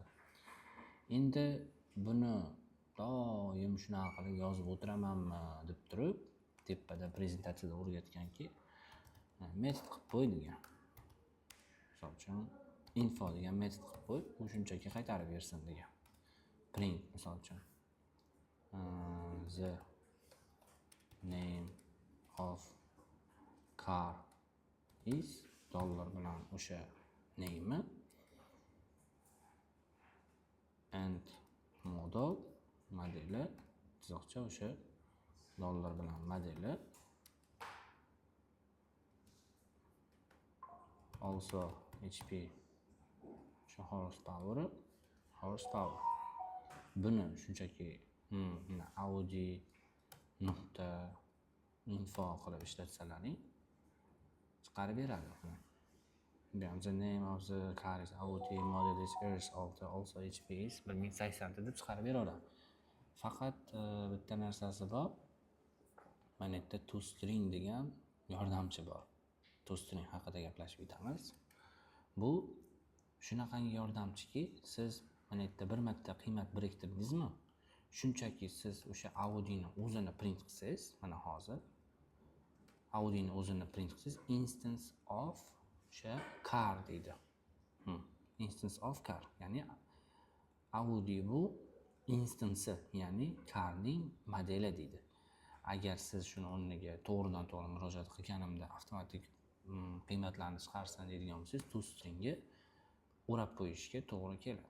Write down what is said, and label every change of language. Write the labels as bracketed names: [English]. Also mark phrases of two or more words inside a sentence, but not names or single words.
[Uzbek] Endi buni doim shunaqa qilib yozib o'tiramanmi deb turib, tepada prezentatsiyada o'rgatganki, metod qilib qo'y degan. Misol uchun info degan metod qilib qo'y, u shunchaki qaytarib bersin degan. Print misol uchun [English] the name of car is [Uzbek] dollar bilan o'sha name'i and modeli chiziqcha o'sha dollar bilan modeli [English] also HP [Uzbek] o'sha horsepower buni shunchaki Audi nuqta info qilib ishlatsalaring chiqarib beradi. [English] The name of the car is Audi, model is RS6, also HP is 1080 [Uzbek] deb chiqarib beradi. Faqat bitta narsasi bor. Mana bu yerda toString degan yordamchi bor. toString haqida gaplashib o'tamiz. Bu shunaqangi yordamchiki, siz mana bu yerda bir marta qiymat biriktirdingizmi? Shunchaki siz o'sha Audi'ni o'zini print qilsangiz, mana hozir Audi'ni o'zini print qilsangiz, [English] instance of [Uzbek] o'sha car deydi. [English] Instance of car, [Uzbek] ya'ni Audi bu instance, ya'ni carning modeli deydi. Agar siz shuni o'rniga to'g'ridan-to'g'ri murojaat qilganimda avtomatik qiymatlarni chiqarsin deydigan bo'lsangiz, toStringga o'rab qo'yishga to'g'ri keladi.